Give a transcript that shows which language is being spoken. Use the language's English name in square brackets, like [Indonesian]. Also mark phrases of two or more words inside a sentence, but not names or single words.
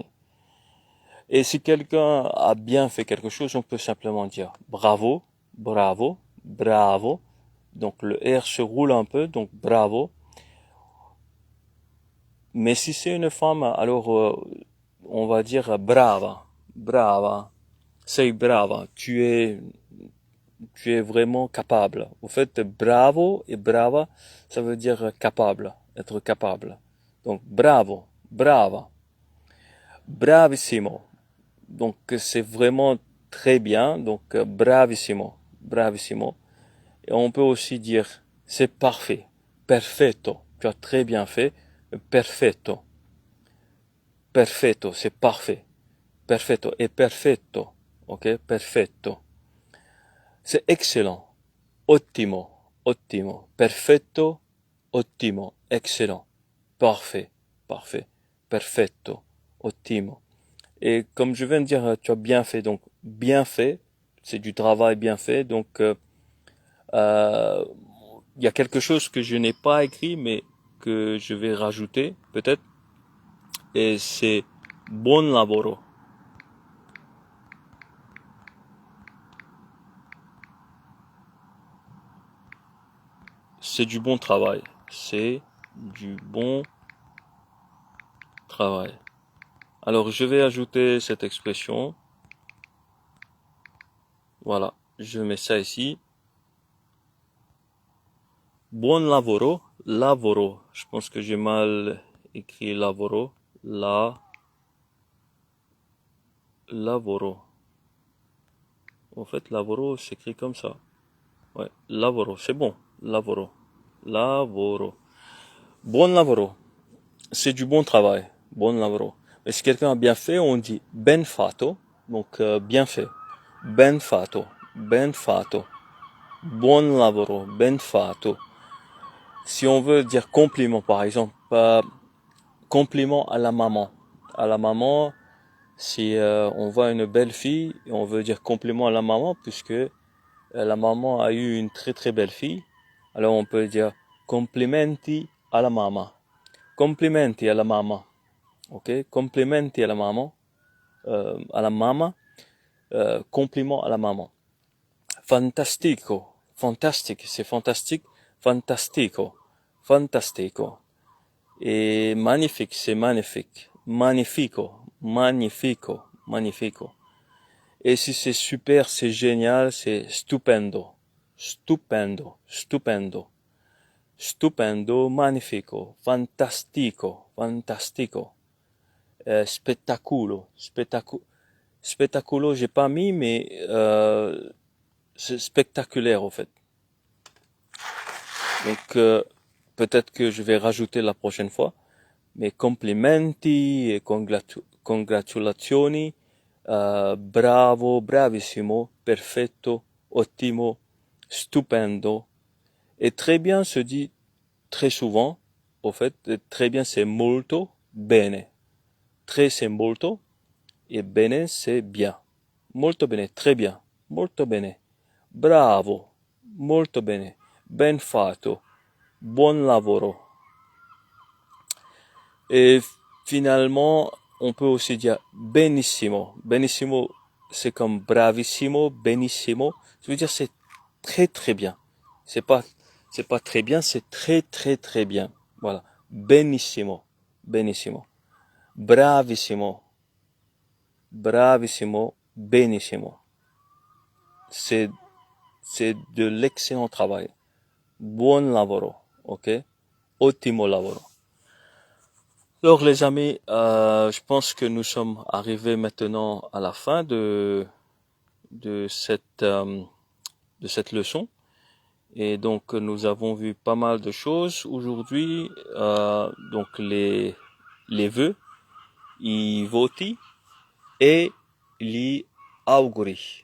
[French] Et si quelqu'un a bien fait quelque chose, on peut simplement dire bravo, bravo, bravo. Donc le R se roule un peu, donc bravo. Mais si c'est une femme, alors on va dire [Italian] brava, brava, sei brava, [French] tu es vraiment capable. Au fait, bravo et brava, ça veut dire capable, être capable. [Italian] Donc bravo, brava, bravissimo. [French] Donc c'est vraiment très bien, donc [Italian] bravissimo, bravissimo. [French] Et on peut aussi dire c'est parfait, perfetto, tu as très bien fait, [Italian] perfetto. Perfetto, c'est parfait. Perfetto et perfetto. Ok? Perfetto. [French] C'est excellent. [Italian] Ottimo. Ottimo. Perfetto. Ottimo. [French] Excellent. Parfait. Parfait. [Italian] Perfetto. Ottimo. [French] Et comme je viens de dire, tu as bien fait. Donc, bien fait. C'est du travail bien fait. Donc, il y a quelque chose que je n'ai pas écrit, mais que je vais rajouter, peut-être. Et c'est [Italian] buon lavoro. [French] C'est du bon travail. C'est du bon travail. Alors, je vais ajouter cette expression. Voilà. Je mets ça ici. [Italian] Buon lavoro. Lavoro. [French] Je pense que j'ai mal écrit lavoro. [Italian] Lavoro. [French] En fait, lavoro s'écrit comme ça. Ouais, lavoro, c'est bon. [Italian] Lavoro. Lavoro. Buon lavoro. [French] C'est du bon travail. [Italian] Buon lavoro. [French] Mais si quelqu'un a bien fait, on dit [Italian] ben fatto. [French] Donc, bien fait. [Italian] Ben fatto. Ben fatto. Buon lavoro. Ben fatto. [French] Si on veut dire compliment, par exemple, compliment à la maman. À la maman, si on voit une belle fille, on veut dire compliment à la maman, puisque la maman a eu une très très belle fille. Alors on peut dire [Italian] complimenti alla mamma. Complimenti alla mamma. Ok? Complimenti alla mamma. Alla mamma. [French] Compliment à la maman. [Italian] Fantastico. [French] Fantastique, c'est fantastique. [Italian] Fantastico. Fantastico. [French] Et magnifique, c'est magnifique. [Italian] Magnifico. Magnifico. Magnifico. [French] Et si c'est super, c'est génial, c'est stupendo. [Italian] Stupendo. Stupendo. Stupendo, magnifico, fantastico, fantastico, spettaculo, spettaculo, [French] j'ai pas mis, mais c'est spectaculaire au fait. Donc peut-être que je vais rajouter la prochaine fois, mais [Italian] complimenti et congratulazioni, bravo, bravissimo, perfetto, ottimo, stupendo. [French] Et très bien se dit très souvent, au fait, très bien c'est [Italian] molto bene. [French] Très c'est molto et bene c'est bien. [Italian] Molto bene, [French] très bien. [Italian] Molto bene. Bravo. Molto bene. Ben fatto. Buon lavoro. [French] Et finalement, on peut aussi dire benissimo. [Italian] Benissimo, [French] c'est comme [Italian] bravissimo, benissimo. [French] Ça veut dire c'est très très bien. C'est pas très bien, c'est très très très bien. Voilà. [Italian] Benissimo. Benissimo. Bravissimo. Bravissimo. Benissimo. [French] C'est, c'est de l'excellent travail. [Italian] Buon lavoro. Ok? Ottimo lavoro. [French] Alors les amis, je pense que nous sommes arrivés maintenant à la fin de cette leçon. Et donc nous avons vu pas mal de choses aujourd'hui. Donc les vœux, [Italian] i voti et gli auguri.